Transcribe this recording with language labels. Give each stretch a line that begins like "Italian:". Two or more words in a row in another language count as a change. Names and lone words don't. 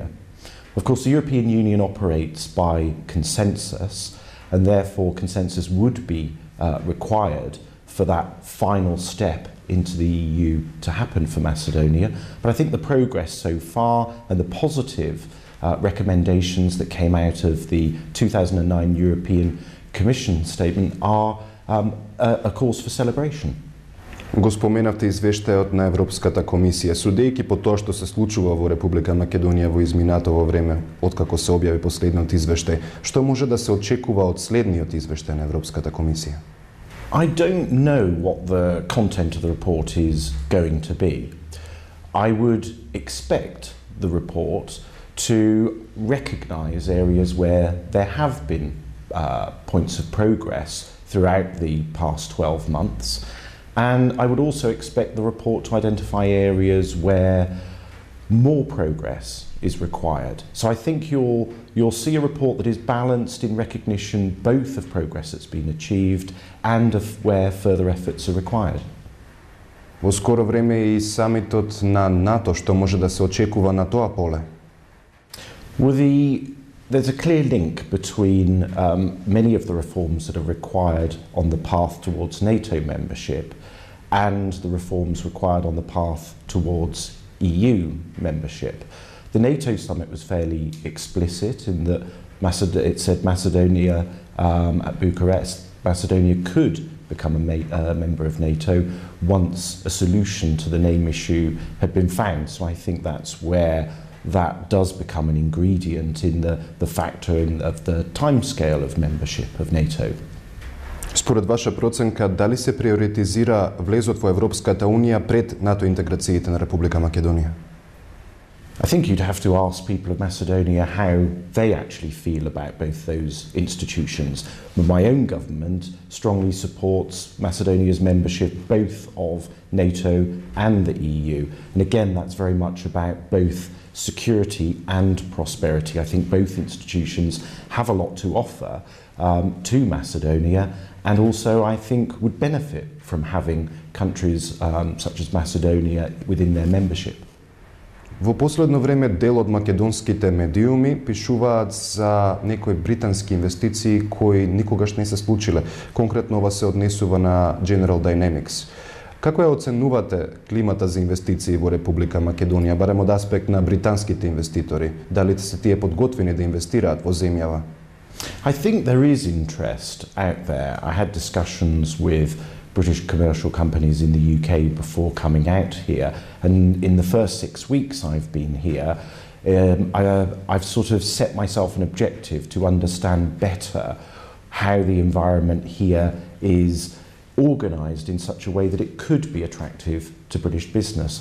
English: Of course, the European Union operates by consensus, and therefore consensus would be required for that final step into the EU to happen for Macedonia. But I think the progress so far and the positive recommendations that came out of the 2009 European Commission statement are a cause for celebration.
Macedonian: Го споменавте извештајот на Европската комисија. Судејќи по тоа што се случува во Република Македонија во изминатово време, откако се објави последниот извештај, што може да се очекува од следниот извештај на Европската комисија?
English: I don't know what the content of the report is going to be. I would expect the report to recognise areas where there have been points of progress throughout the past 12 months, and I would also expect the report to identify areas where more progress is required. So I think you'll see a report that is balanced in recognition both of progress that's been achieved and of where further efforts are required.
Macedonian: Во скоро време и самитот на НАТО, што може да се очекува на тоа поле?
English: Well, there's a clear link between many of the reforms that are required on the path towards NATO membership and the reforms required on the path towards EU membership. The NATO summit was fairly explicit in that it said Macedonia at Bucharest, Macedonia could become a member of NATO once a solution to the name issue had been found. So I think that's where that does become an ingredient in the factor of the timescale of membership of NATO.
Macedonian: Според ваша проценка, дали се приоритизира влезот во Европската Унија пред НАТО интеграциите на Република Македонија?
English: I think you'd have to ask people of Macedonia how they actually feel about both those institutions. But my own government strongly supports Macedonia's membership both of NATO and the EU. And again, that's very much about both security and prosperity. I think both institutions have a lot to offer to Macedonia, and also I think would benefit from having countries such as Macedonia within their membership.
Macedonian: Во последно време дел од македонските медиуми пишуваат за некои британски инвестиции кои никогаш не се случиле. Конкретно ова се однесува на General Dynamics. Како ја оценувате климата за инвестиции во Република Македонија, барем од аспект на британските инвеститори? Дали се тие подготвени да инвестираат во земјава?
English: I think there is interest out there. I had discussions with British commercial companies in the UK before coming out here, and in the first 6 weeks I've been here, I've sort of set myself an objective to understand better how the environment here is organised in such a way that it could be attractive to British business.